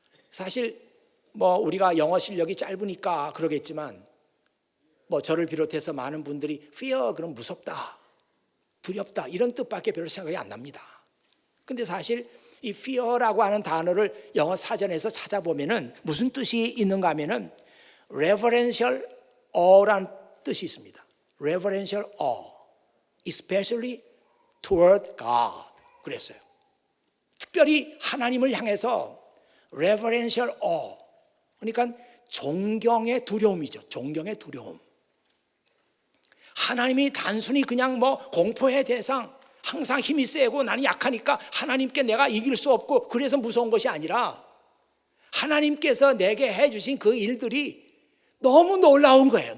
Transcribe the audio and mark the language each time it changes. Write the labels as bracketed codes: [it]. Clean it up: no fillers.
[ko] 사실 우리가 영어 실력이 짧으니까 그러겠지만 저를 비롯해서 많은 분들이 fear 그럼 무섭다, 두렵다 이런 뜻밖에 별로 생각이 안 납니다. 근데 사실 이 fear라고 하는 단어를 영어 사전에서 찾아보면은 무슨 뜻이 있는가 하면은 reverential aw라는 뜻이 있습니다. [en] reverential awe, especially toward God. [ko] 그랬어요. 특별히 하나님을 향해서 [en] reverential awe, [ko] 그러니까 존경의 두려움이죠. 존경의 두려움. 하나님이 단순히 그냥 공포의 대상, 항상 힘이 세고 나는 약하니까 하나님께 내가 이길 수 없고 그래서 무서운 것이 아니라 하나님께서 내게 해주신 그 일들이 너무 놀라운 거예요.